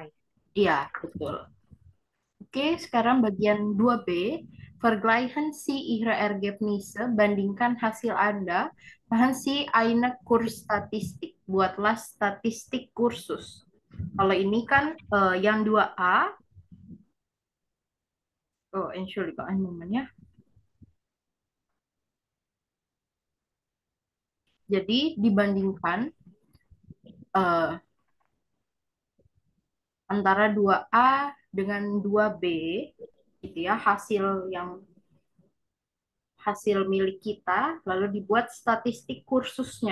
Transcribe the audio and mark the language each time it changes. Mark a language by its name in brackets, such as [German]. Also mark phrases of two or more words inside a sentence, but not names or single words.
[Indonesian] Iya, betul. Oke, sekarang bagian 2B. [German] Vergleichen Sie Ihre Ergebnisse, [Indonesian] bandingkan hasil Anda. [German] Machen Sie eine Kursstatistik. [Indonesian] Buatlah statistik kursus. Kalau ini kan yang 2A. [German] Oh, Entschuldigung, einen Moment ya. [Indonesian] Jadi dibandingkan eh, antara 2A dengan 2B, gitu ya, hasil milik kita, lalu dibuat statistik kursusnya.